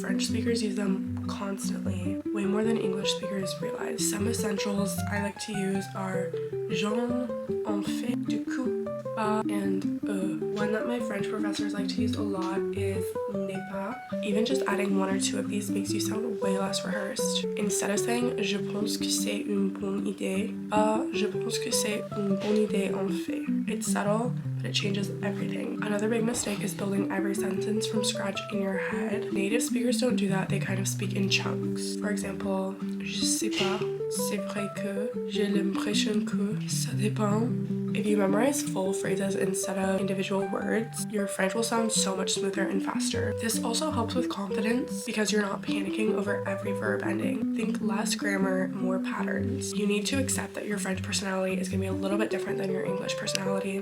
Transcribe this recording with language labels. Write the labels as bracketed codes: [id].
[en] French speakers use them constantly, way more than English speakers realize. Some essentials I like to use are [fr] j'en, en fait, du coup, pas, [en] and One that my French professors like to use a lot is [fr] n'est pas. [en] Even just adding one or two of these makes you sound way less rehearsed. Instead of saying [fr] je pense que c'est une bonne idée, je pense que c'est une bonne idée en fait. [en] It's subtle, but it changes everything. Another big mistake is building every sentence from scratch in your head. Native speakers don't do that, they kind of speak in chunks. For example, [fr] je sais pas, c'est vrai que, j'ai l'impression que, ça dépend. [en] If you memorize full phrases instead of individual words, your French will sound so much smoother and faster. This also helps with confidence because you're not panicking over every verb ending. Think less grammar, more patterns. You need to accept that your French personality is going to be a little bit different than your English personality.